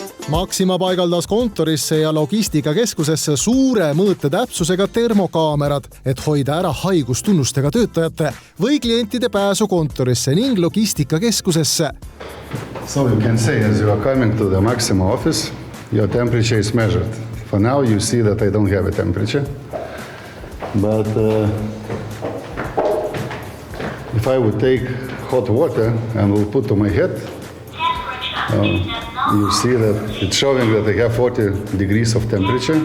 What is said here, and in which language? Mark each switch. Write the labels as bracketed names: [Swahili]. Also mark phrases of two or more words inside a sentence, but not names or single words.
[Estonian] Maxima paigaldas kontorisse ja logistikakeskusesse suure mõõtetäpsusega termokaamerad, et hoida ära haigustunnustega töötajate või klientide pääsu kontorisse ning logistikakeskusesse. [English] So you can say as you are coming to the Maxima office, your temperature is measured. For now you see that I don't have a temperature. But if I would take hot water and will put to my head, you see that it's showing that I have 40 degrees of temperature.